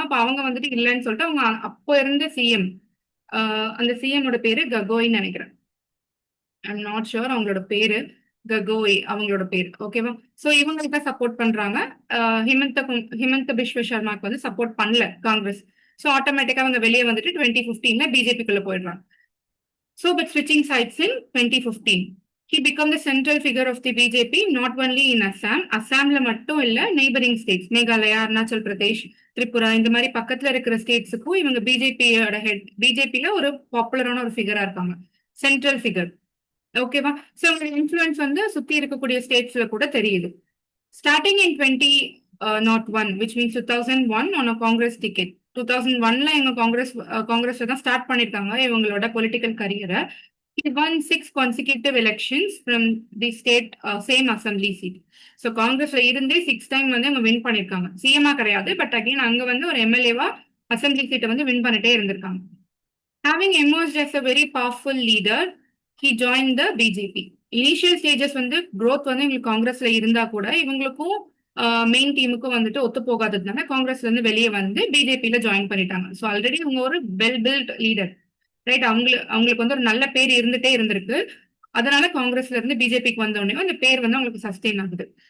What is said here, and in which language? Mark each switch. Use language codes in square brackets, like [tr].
[ta] அப்ப அவங்க வந்துட்டு இல்லைன்னு சொல்லிட்டு அவங்க அப்போ இருந்த சிஎம், அந்த சிஎமோட பேரு ககோய்ன்னு நினைக்கிறேன். [en] I'm not sure [ta] அவங்களோட பேரு. ககோய் அவங்களோட பேரு. ஓகேவா? சோ இவங்களுக்கு தான் சப்போர்ட் பண்றாங்க. ஹிமந்த பிஸ்வ சர்மாக்கு வந்து சப்போர்ட் பண்ணல காங்கிரஸ். சோ ஆட்டோமேட்டிக்கா அவங்க வெளியே வந்துட்டு 2015ல பிஜேபிக்குள்ள போயிடுறாங்க. [en] So, but switching sides in 2015, he became the central figure of the BJP, not only in Assam. [ta] அசாம்ல மட்டும் இல்ல, நெய்பரிங் ஸ்டேட்ஸ் மேகாலயா, அருணாச்சல் பிரதேஷ், திரிபுரா, இந்த மாதிரி பக்கத்துல இருக்கிற ஸ்டேட்ஸுக்கும் இவங்க பிஜேபியோட ஹெட், பிஜேபியில ஒரு பாப்புலரான ஒரு ஃபிகரா இருக்காங்க, சென்ட்ரல் ஃபிகர். ஓகேவா? ஸோ அவங்களோட இன்ஃபுளுன்ஸ் வந்து சுத்தி இருக்கக்கூடிய ஸ்டேட்ஸ்ல கூட தெரியுது. [en] Starting in 2001, which means 2001 on a Congress ticket. [ta] 2001ல எங்க காங்கிரஸ்ல தான் ஸ்டார்ட் பண்ணிருக்காங்க இவங்களோட political கரியரை. [en] He won 6 consecutive elections from the state same assembly seat. [ta] So காங்கிரஸ்ல இருந்தே 6 டைம் வந்து அவங்க வின் பண்ணிருக்காங்க. சிஎம்ஆ கிடையாது, பட் அகைன் அங்க வந்து ஒரு எம்எல்ஏவா அசம்பிளி சீட்டை வந்து வின் பண்ணிட்டே இருந்திருக்காங்க. [en] Having emerged as a very powerful leader, he joined the BJP. [ta] Initial stages வந்து growth வந்து இவங்களுக்கு காங்கிரஸ்ல இருந்தா கூட இவங்களுக்கும் மெயின் டீமுக்கும் வந்துட்டு ஒத்து போகாததுனால காங்கிரஸ்ல இருந்து வெளியே வந்து பிஜேபியில ஜாயின் பண்ணிட்டாங்க. ஸோ ஆல்ரெடி இவங்க ஒரு வெல் பில்ட் லீடர், ரைட்? அவங்களுக்கு வந்து ஒரு நல்ல பேர் இருந்துட்டே இருந்திருக்கு. அதனால காங்கிரஸ்ல இருந்து பிஜேபிக்கு வந்த உடனே அந்த பேர் வந்து அவங்களுக்கு சஸ்டெயின் ஆகுது.